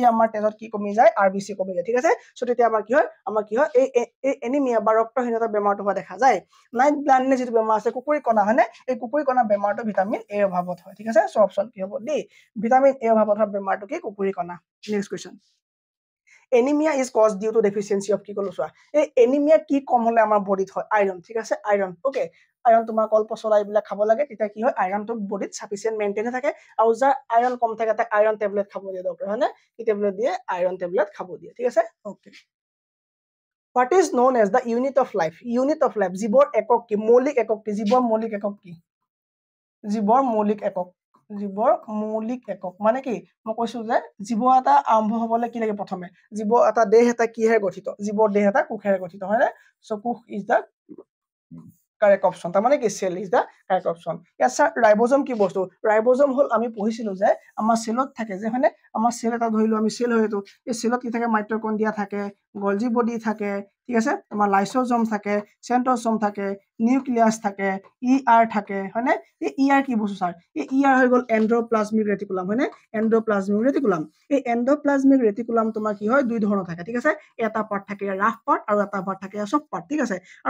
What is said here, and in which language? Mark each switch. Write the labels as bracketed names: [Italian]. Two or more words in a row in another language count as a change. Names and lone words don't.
[Assamese] আমাৰ তেজত কি কমি যায় আৰবিসি কমি যায় ঠিক আছে সো তেতিয়া আমাৰ কি হয় এই এনিমিয়া বা ৰক্তহীনতা বেমাৰটো হোৱা দেখা যায় [English] night blindness [Assamese] যেটো বেমাৰ আছে কুকুৰি কণা হয়নে এই কুকুৰি কণা বেমাৰটো [English] vitamin A [Assamese] অভাৱত হয় ঠিক আছে সো অপচন কি হ'ব ডি [English] vitamin A [Assamese] অভাৱত হোৱা বেমাৰটো কি কুকুৰি কণা [English] next question anemia is caused due to deficiency of [Assamese] কি কলো চোৱা এই এনিমিয়া কি কম হলে আমাৰ বডিত হয় আইৰন ঠিক আছে [English] iron okay iron [Assamese] তোমাৰ কলপচলা এইবিলাক খাব লাগে তেতিয়া কি হয় আইৰনটো বডিত [English] sufficient maintain [Assamese] থাকে আৰু যাৰ আইৰন কম থাকে তাক [English] iron tablet [Assamese] খাব দিয়ে ডক্টৰ হয়নে কি টেবলেট দিয়ে [English] iron tablet [Assamese] খাব দিয়ে ঠিক আছে [English] okay What is known as the unit of life? Unit of life. [Assamese] জীৱৰ একক কি? মৌলিক একক কি? জীৱৰ মৌলিক একক কি? জীৱৰ মৌলিক একক। জীৱৰ মৌলিক একক মানে কি? মই কৈছো যে জীৱ এটা আৰম্ভ হ'বলৈ কি লাগে প্ৰথমে? জীৱ এটা দেহ এটা কিহে গঠিত? জীৱৰ দেহ এটা কোষেৰে গঠিত হয় না? [English] So কোষ is the correct option. [Assamese] তাৰ মানে কি [English] cell is the correct option. [Assamese] ইয়াত স্যাৰ ৰাইবোজম কি বস্তু? ৰাইবোজম হল আমি পঢ়িছিলো যে আমাৰ সেলত থাকে যে হয়নে? আমাৰ সেল এটা ধৰিলো আমি সেল হয়তো এই সেলত কি থাকে মাইটকন্ড্ৰিয়া থাকে গলজি বডি থাকে ঠিক আছে আমাৰ লাইসোজোম থাকে সেন্ট্ৰোজোম থাকে নিউক্লিয়াস থাকে ইআৰ থাকে হয়নে এই ইআৰ কি বস্তু স্যাৰ এই ইআৰ হৈ গল [English] endoplasmic reticulum [Assamese] হয়নে [English] endoplasmic reticulum [Assamese] এই [English] endoplasmic reticulum [Assamese] তোমাৰ কি হয় দুই ধৰণৰ থাকে ঠিক আছে এটা পাৰ্ট থাকে [English] rough part [Assamese] আৰু এটা পাৰ্ট থাকে [English] soft part [Assamese] ঠিক আছে আৰু